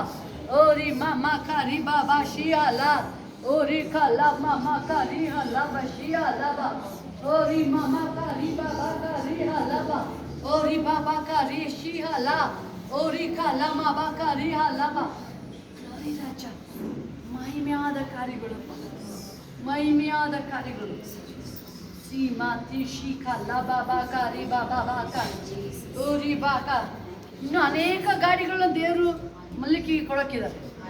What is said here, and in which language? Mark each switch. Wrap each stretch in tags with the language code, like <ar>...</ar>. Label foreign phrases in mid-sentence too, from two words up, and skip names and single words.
<en>Oh Rima Mama Kariba Ba Shihala. Oh Rika La Mama Karihala Ba Shihala Ba. Oh Rima Mama Kariba Ba Karihala Ba. Oh Riba Bakari Shihala. Oh Rika La Mama Karihala Ba. Glory Raja.</en> <kn>ಮಹಿಮೆಯಾದ ಕಾರ್ಯಗಳು, ಮಹಿಮೆಯಾದ ಕಾರ್ಯಗಳು. ಇನ್ನು ಅನೇಕ ಗಾಡಿಗಳನ್ನ ದೇವರು ಮಲ್ಲಿಕಿಗೆ ಕೊಡೋಕ್ಕಿದ್ದಾರೆ.</kn>